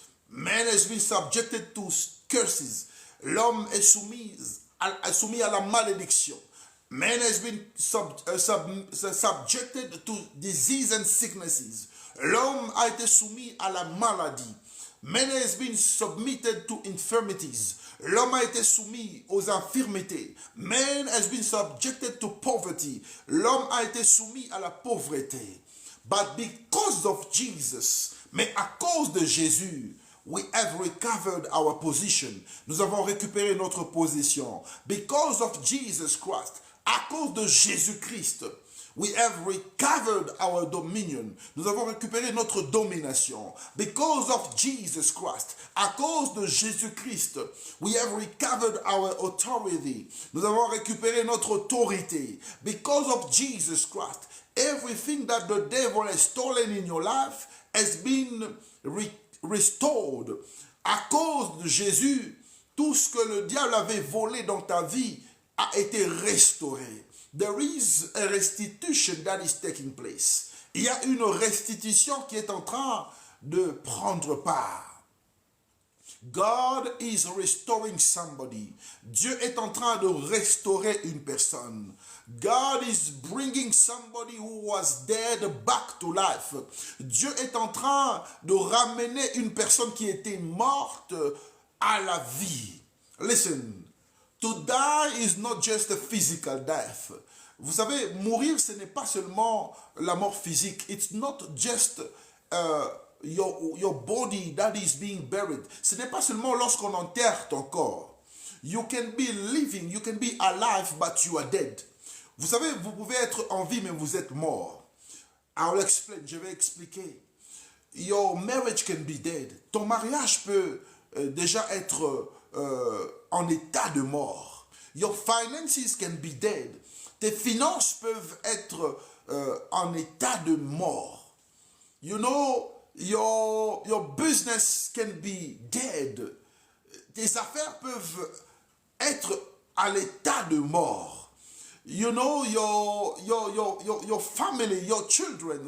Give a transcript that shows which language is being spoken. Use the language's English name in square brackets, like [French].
[English] Man has been subjected to curses. [French] L'homme est soumis à la malédiction. [English] Man has been subjected to disease and sicknesses. [French] L'homme a été soumis à la maladie. [English] Man has been submitted to infirmities. [French] L'homme a été soumis aux infirmités. [English] Man has been subjected to poverty. [French] L'homme a été soumis à la pauvreté. [English] But because of Jesus, [French] mais à cause de Jésus, [English] we have recovered our position. [French] Nous avons récupéré notre position. [English] Because of Jesus Christ, [French] à cause de Jésus-Christ, [English] We have recovered our dominion. [French] Nous avons récupéré notre domination. [English] Because of Jesus Christ. [French] À cause de Jésus-Christ. [English] We have recovered our authority. [French] Nous avons récupéré notre autorité. [English] Because of Jesus Christ. Everything that the devil has stolen in your life has been restored. [French] À cause de Jésus, tout ce que le diable avait volé dans ta vie a été restauré. [English] There is a restitution that is taking place. [French] Il y a une restitution qui est en train de prendre part. [English] God is restoring somebody. [French] Dieu est en train de restaurer une personne. [English] God is bringing somebody who was dead back to life. [French] Dieu est en train de ramener une personne qui était morte à la vie. [English] Listen. To die is not just a physical death. [French] Vous savez, mourir, ce n'est pas seulement la mort physique. [English] It's not just your body that is being buried. [French] Ce n'est pas seulement lorsqu'on enterre ton corps. [English] You can be living, you can be alive, but you are dead. [French] Vous savez, vous pouvez être en vie, mais vous êtes mort. [English] I'll explain, [French] je vais expliquer. [English] Your marriage can be dead. [French] Ton mariage peut déjà être en état de mort. [English] Your finances can be dead. [French] Tes finances peuvent être en état de mort. [English] You know, your business can be dead. [French] Tes affaires peuvent être à l'état de mort. [English] You know, your family, your children.